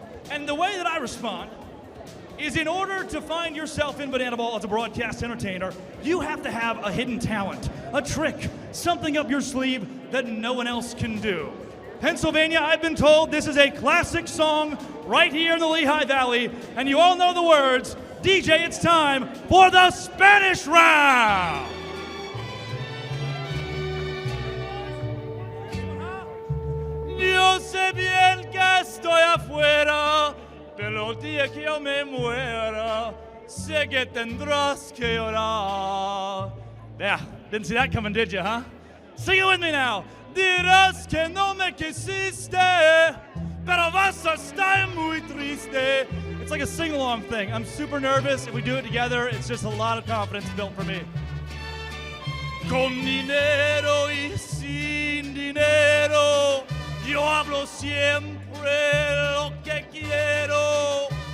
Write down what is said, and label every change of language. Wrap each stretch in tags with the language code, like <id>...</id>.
<en>And the way that I respond is in order to find yourself in bananaball as a broadcast entertainer, you have to have a hidden talent, a trick, something up your sleeve that no one else can do. Pennsylvania, I've been told this is a classic song right here in the Lehigh Valley, and you all know the words. DJ, it's time for the Spanish round!</en> <es>Yo sé bien que estoy afuera, pero el día que yo me muera, sé que tendrás que llorar.</es> <en>Yeah, didn't see that coming, did you, huh? Sing it with me now.</en> <es>Dirás que no me quisiste, pero vas a estar muy triste.</es> <en>It's like a sing-along thing. I'm super nervous. If we do it together, it's just a lot of confidence built for me.</en> <es>Con dinero y sin dinero, yo hablo siempre lo que quiero.</es>